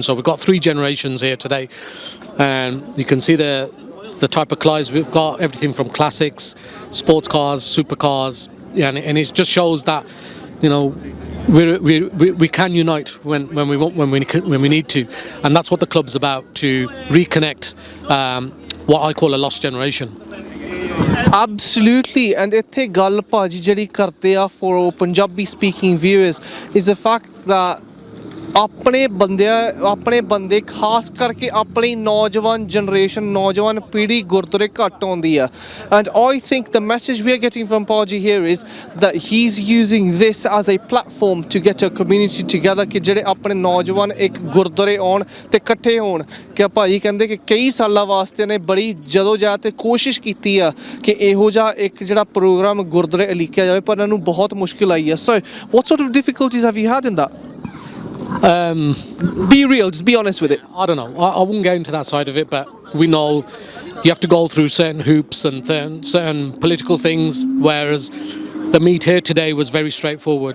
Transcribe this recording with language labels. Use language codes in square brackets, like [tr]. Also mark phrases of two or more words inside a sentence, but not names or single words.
[en] So we've got 3 generations here today, and you can see the type of cars we've got, everything from classics, sports cars, supercars, and it just shows that, you know, we can unite when we want, when we need to, and that's what the club's about, to reconnect what I call a lost generation. Absolutely, and [pa] ਇੱਥੇ ਗੱਲ ਭਾਜੀ ਜਿਹੜੀ ਕਰਦੇ ਆ [en] for Punjabi speaking viewers is the fact that [pa] ਆਪਣੇ ਬੰਦੇ ਖਾਸ ਕਰਕੇ ਆਪਣੀ ਨੌਜਵਾਨ ਜਨਰੇਸ਼ਨ ਨੌਜਵਾਨ ਪੀੜ੍ਹੀ ਗੁਰਦੁਆਰੇ ਘੱਟ ਆਉਂਦੀ ਆ, [en] and I think the message we are getting from Paji here is that he's using this as a platform to get a community together [pa] ਕਿ ਜਿਹੜੇ ਆਪਣੇ ਨੌਜਵਾਨ ਇੱਕ ਗੁਰਦੁਆਰੇ ਆਉਣ ਤੇ ਇਕੱਠੇ ਹੋਣ। ਕਿ ਭਾਜੀ ਕਹਿੰਦੇ ਕਿ ਕਈ ਸਾਲਾਂ ਵਾਸਤੇ ਨੇ ਬੜੀ ਜਦੋਜਹਿਦ ਤੇ ਕੋਸ਼ਿਸ਼ ਕੀਤੀ ਆ ਕਿ ਇਹੋ ਜਿਹਾ ਇੱਕ ਜਿਹੜਾ ਪ੍ਰੋਗਰਾਮ ਗੁਰਦੁਆਰੇ ਉਲੀਕਿਆ ਜਾਵੇ, ਪਰ ਇਹਨਾਂ ਨੂੰ ਬਹੁਤ ਮੁਸ਼ਕਿਲ ਆਈ ਆ। [en] So what sort of difficulties have you had in that? Be real, just be honest with it. I don't know, I wouldn't go into that side of it, but we know you have to go through certain hoops and certain political things, whereas the meet here today was very straightforward.